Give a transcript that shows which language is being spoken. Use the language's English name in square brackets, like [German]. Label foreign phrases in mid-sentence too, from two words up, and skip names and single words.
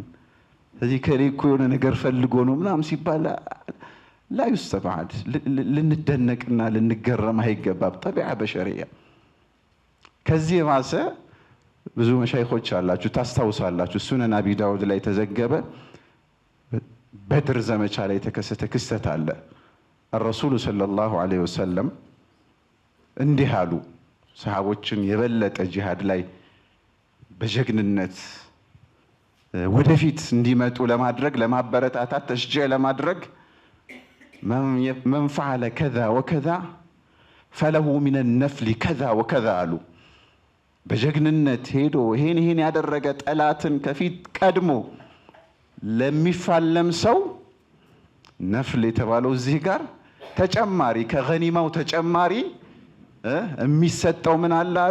[Amharic] እዚህ ከሌ እኮ የሆነ ነገር ፈልጎ ነው ምናምን ሲባል [Arabic] لا يستبعد [Amharic] ልንደነቅና ልንገረም አይገባም። [Arabic] طبيعة بشرية። [Amharic] ከዚህ የባሰ ብዙ መሻይኾች አላችሁ፣ ታስታውሳላችሁ። ሱነን አቢ ዳውድ ላይ ተዘገበ። በድር ዘመቻ ላይ የተከሰተ ክስተት አለ። [Arabic] الرسول صلى الله عليه وسلم [Amharic] እንዲህ አሉ። ሰሃቦችን የበለጠ ጂሃድ ላይ በጀግንነት ወደፊት እንዲመጡ ለማድረግ ለማበረታታት ተሽጂዕ ለማድረግ [Arabic] من فعل كذا وكذا فله من النفل كذا وكذا [Amharic] አሉ። በጀግንነት ሄዶ ይሄን ያደረገ ጠላትን ከፊት ቀድሞ ለሚፋለም ሰው ነፍል የተባለው እዚህ ጋር ተጨማሪ ከገኒማው ተጨማሪ የሚሰጠው ምን አለ አሉ?